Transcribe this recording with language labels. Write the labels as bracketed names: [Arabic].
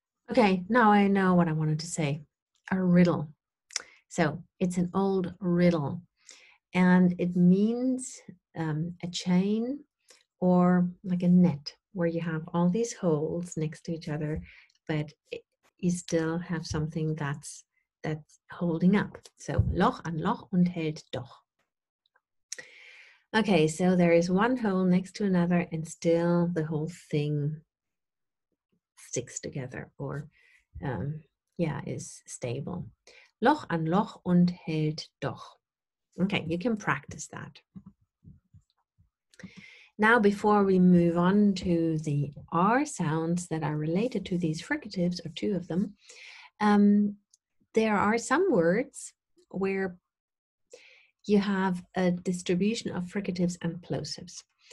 [English] Okay, now I know what I wanted to say. A riddle. So it's an old riddle, and it means a chain or like a net where you have all these holes next to each other, but you still have something that's holding up. [German] So Loch an Loch und hält doch. [English] Okay, so there is one hole next to another and still the whole thing sticks together, or is stable. [German] Loch an Loch und hält doch. [English] Okay, you can practice that. Now, before we move on to the R sounds that are related to these fricatives, or 2 of them, There are some words where you have a distribution of fricatives and plosives.